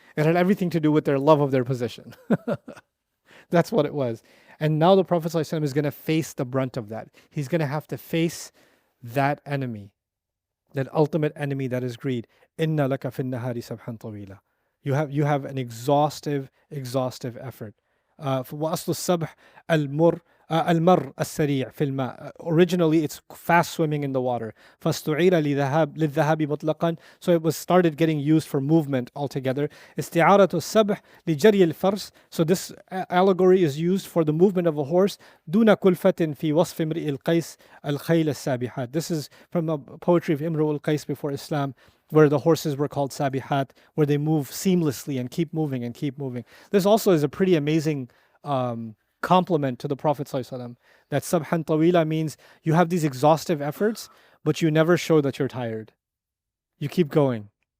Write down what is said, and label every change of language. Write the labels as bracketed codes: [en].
[en] It had everything to do with their love of their position. That's what it was. And now the Prophet ﷺ is going to face the brunt of that. He's going to have to face that enemy, that ultimate enemy that is greed. Inna laka fin nahari sabhan tawila. You have an exhaustive effort. [ar] وأصل السبح المر السريع في الماء. [en] Originally, it's fast swimming in the water. [ar] فاستعير للذهاب مطلقا. [en] So it was started getting used for movement altogether. [ar] استعارة السبح لجري الفرس. [en] So this allegory is used for the movement of a horse. دون كلفة في وصف امرئ القيس الخيل السابحات. This is from the poetry of Imru al-Qais before Islam. where the horses were called sabihat, where they move seamlessly and keep moving and keep moving. This also is a pretty amazing compliment to the Prophet ﷺ, that Sabhan tawila means you have these exhaustive efforts, but you never show that you're tired. You keep going.